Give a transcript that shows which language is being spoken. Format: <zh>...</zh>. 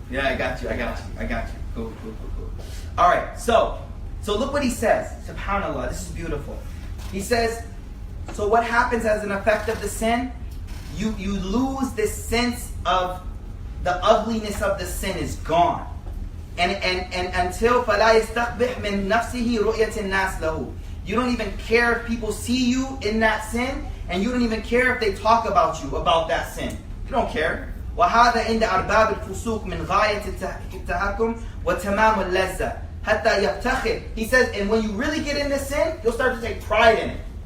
<en>Yeah, I got you. Cool. Alright, so look what he says. SubhanAllah, this is beautiful. He says, so what happens as an effect of the sin? You lose this sense of the ugliness of the sin is gone. And until</en> <ar>فَلَا يَسْتَقْبِحْ مِنْ نَفْسِهِ رُؤْيَةِ النَّاسِ لَهُ.</ar> <en>You don't even care if people see you in that sin, and you don't even care if they talk about you, about that sin. You don't care.</en> <ar>وَهَذَا عِنْدَ أَرْبَابِ الْفُسُوقِ مِنْ غَايَةِ التَّهَكُمْ وَتَمَامُ اللَّذَّةِ حَتَّى يَفْتَخِرْ.</ar> <en>He says, and when you really get in this sin, you'll start to take pride in it.</en>